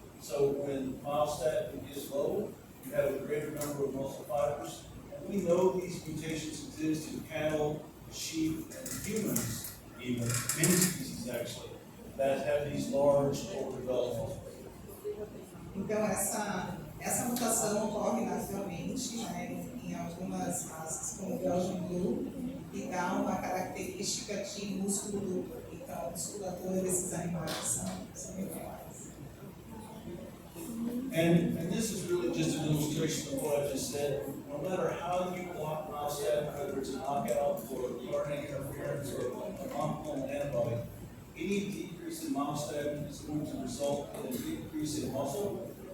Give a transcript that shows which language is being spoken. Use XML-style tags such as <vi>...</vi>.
<en>So when myostatin is low, you have a greater number of muscle fibers. And we know these mutations exist in cattle, sheep, and humans, even many species actually, that have these large overdeveloped muscles.</en> <pt>Então, essa mutação ocorre naturalmente, né, em algumas raças, como o Belgian Blue, e dá uma característica de músculo duplo. Então, a musculatura desses animais são iguais.</pt> <en>And this is really just an illustration of what I just said. No matter how you block myostatin, whether it's a knockout or RNA interference or a monoclonal antibody, any decrease in myostatin is going to result in an increase in muscle.</en>